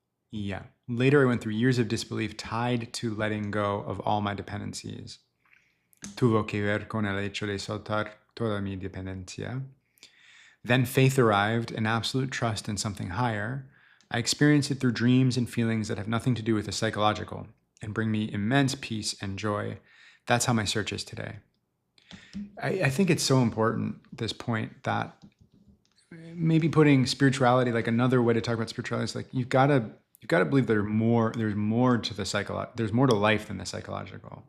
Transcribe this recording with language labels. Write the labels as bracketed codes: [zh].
[en] Yeah. Later, I went through years of disbelief tied to letting go of all my dependencies. [es] Tuvo que ver con el hecho de soltar toda mi dependencia. [en] Then faith arrived and absolute trust in something higher. I experienced it through dreams and feelings that have nothing to do with the psychological and bring me immense peace and joy. That's how my search is today. I think it's so important at this point that maybe putting spirituality, like another way to talk about spirituality is like you've got to believe there's more to the psychological, there's more to life than the psychological.